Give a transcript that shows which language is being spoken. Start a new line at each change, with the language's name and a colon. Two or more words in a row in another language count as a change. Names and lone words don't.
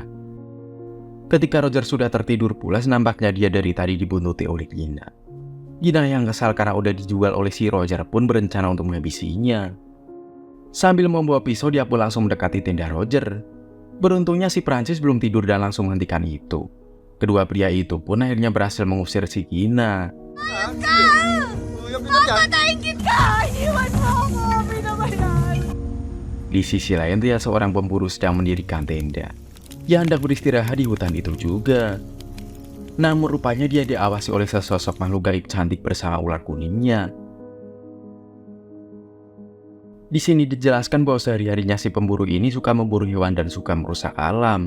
Indonesian: Ketika Roger sudah tertidur pulas, nampaknya dia dari tadi dibuntuti oleh Gina. Gina yang kesal karena udah dijual oleh si Roger pun berencana untuk menghabisinya. Sambil membawa pisau, dia pun langsung mendekati tenda Roger. Beruntungnya si Francis belum tidur dan langsung menghentikan itu. Kedua pria itu pun akhirnya berhasil mengusir si Gina.
Filipino: Papatayin kita! Iwan mo ako! Pinabayaan!
Indonesian: Di sisi lain, dia seorang pemburu sedang mendirikan tenda yang hendak beristirahat di hutan itu juga. Namun rupanya dia diawasi oleh sesosok makhluk gaib cantik bersama ular kuningnya. Di sini dijelaskan bahwa sehari-harinya si pemburu ini suka memburu hewan dan suka merusak alam.